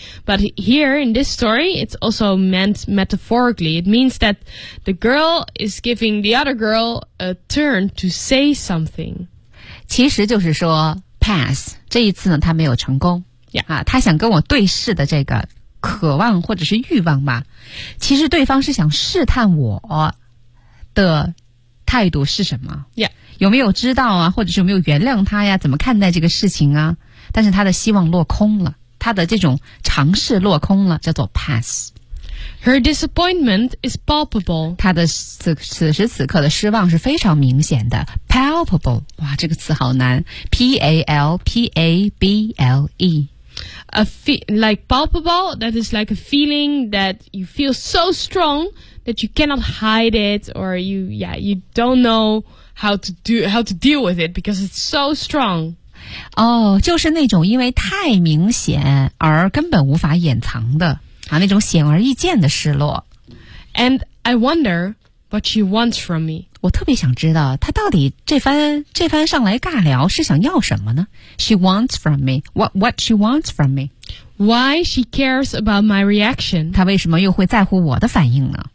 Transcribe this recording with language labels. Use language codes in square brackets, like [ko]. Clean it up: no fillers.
[en] But here in this story, it's also meant metaphorically. It means that the girl is giving the other girl a turn to say something. [zh] 其实就是说 pass. 这一次呢他没有成功。 [en] Yeah. [zh] 啊他想跟我对视的这个。渴望或者是欲望吧其实对方是想试探我的态度是什么、 [en] yeah. [zh] 有没有知道啊或者是有没有原谅他呀怎么看待这个事情啊但是他的希望落空了他的这种尝试落空了叫做 pass [en] Her disappointment is palpable. [zh] 她的 此时此刻的失望是非常明显的。 Palpable, 哇，这个词好难。P-A-L-P-A-B-L-E. [en] Like palpable, that is like a feeling that you feel so strong that you cannot hide it or you, yeah, you don't know how to deal with it because it's so strong. [zh] 哦，就是那种因为太明显而根本无法掩藏的啊，那种显而易见的失落。 [en] And I wonder what she wants from me. [zh] 我特别想知道她到底这番上来尬聊是想要什么呢？ [en] She wants from me. What she wants from me? Why she cares about my reaction? [zh] 她为什么又会在乎我的反应呢？